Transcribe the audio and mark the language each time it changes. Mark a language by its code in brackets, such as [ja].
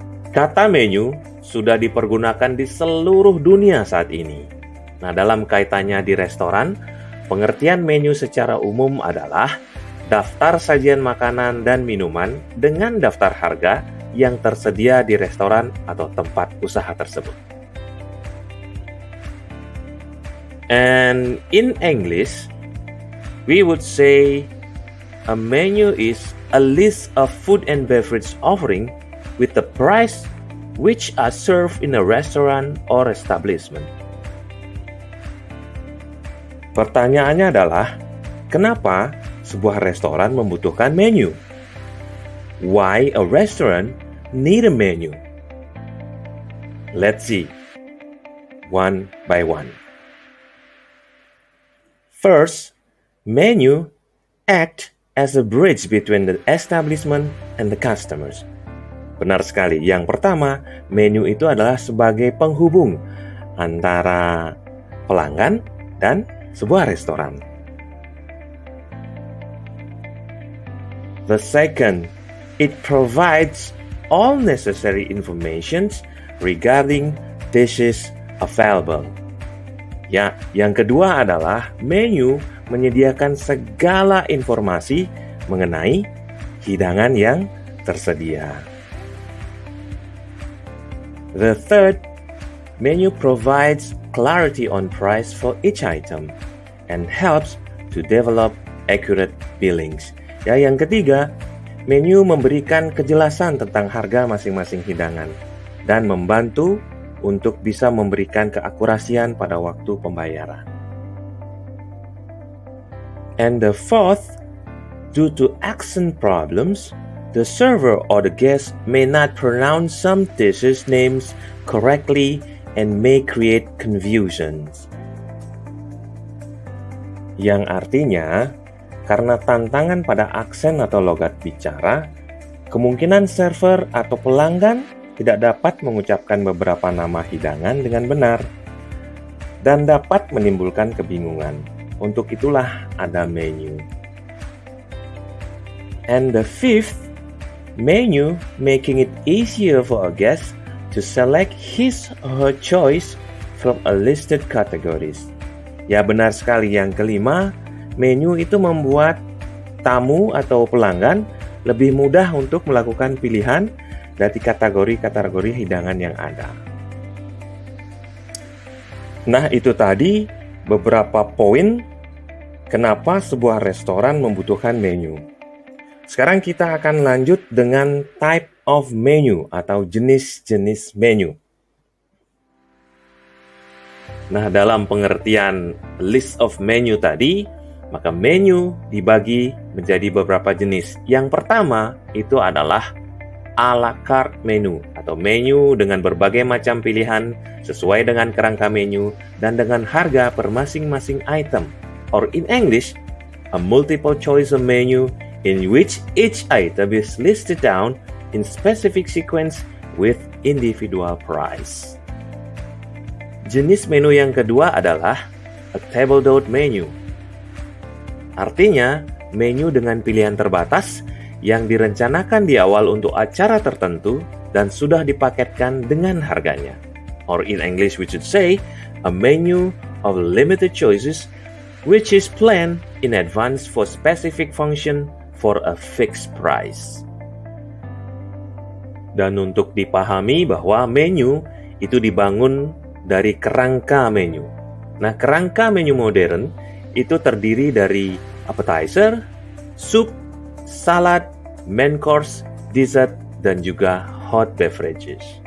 [id] Kata menu sudah dipergunakan di seluruh dunia saat ini. Nah, dalam kaitannya di restoran, pengertian menu secara umum adalah daftar sajian makanan dan minuman dengan daftar harga yang tersedia di restoran atau tempat usaha tersebut. [en] And in English, we would say a menu is a list of food and beverage offering with the price which are served in a restaurant or establishment. [id] Pertanyaannya adalah, kenapa sebuah restoran membutuhkan menu? [en] Why a restaurant need a menu? Let's see, one by one. First, menu act as a bridge between the establishment and the customers. [id] Benar sekali. Yang pertama, menu itu adalah sebagai penghubung antara pelanggan dan sebuah restoran. [en] The second, it provides all necessary information regarding dishes available. [id] Ya, yang kedua adalah menu menyediakan segala informasi mengenai hidangan yang tersedia. [en] The third, menu provides clarity on price for each item and helps to develop accurate billings. [id] Ya, yang ketiga, menu memberikan kejelasan tentang harga masing-masing hidangan dan membantu untuk bisa memberikan keakurasian pada waktu pembayaran. [en] And the fourth, due to accent problems, the server or the guest may not pronounce some dishes names correctly and may create confusions. [id] Yang artinya, karena tantangan pada aksen atau logat bicara, kemungkinan server atau pelanggan tidak dapat mengucapkan beberapa nama hidangan dengan benar dan dapat menimbulkan kebingungan. Untuk itulah ada menu. [en] And the fifth, menu making it easier for a guest to select his or her choice from a listed categories. [id] Ya, benar sekali. Yang kelima, menu itu membuat tamu atau pelanggan lebih mudah untuk melakukan pilihan dari kategori-kategori hidangan yang ada. Nah, itu tadi beberapa poin kenapa sebuah restoran membutuhkan menu. Sekarang kita akan lanjut dengan type of menu atau jenis-jenis menu. Nah, dalam pengertian list of menu tadi, maka menu dibagi menjadi beberapa jenis. Yang pertama itu adalah a la carte menu atau menu dengan berbagai macam pilihan sesuai dengan kerangka menu dan dengan harga per masing-masing item. [en] Or in English, a multiple choice of menu in which each item is listed down in specific sequence with individual price. [id] Jenis menu yang kedua adalah a table-d'hôte menu. Artinya, menu dengan pilihan terbatas yang direncanakan di awal untuk acara tertentu dan sudah dipaketkan dengan harganya. [en] Or in English we should say, a menu of limited choices which is planned in advance for specific function for a fixed price. [id] Dan untuk dipahami bahwa menu itu dibangun dari kerangka menu. Nah, kerangka menu modern itu terdiri dari appetizer, soup, salad, main course, dessert, dan juga hot beverages.